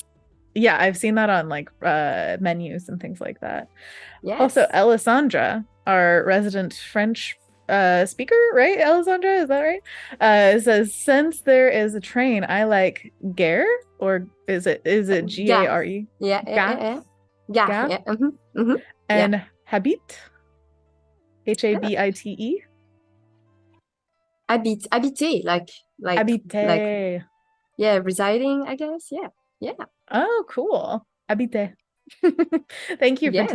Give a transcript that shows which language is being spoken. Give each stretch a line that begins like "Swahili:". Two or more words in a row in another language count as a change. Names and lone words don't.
English: it's okay. Yeah, I've seen that on like menus and things like that. Also, Yes. Alessandra, our resident French speaker, right? Alessandra, is that right? Says since there is a train, I like gare, or is it Gare. Gare? Yeah. Gare, Gare. gare, Yeah. Yeah. and
French: habite, Habite,
English: Habiter, like, habite. yeah, residing, I guess. Yeah. Yeah. Oh, cool. Habite. Thank you for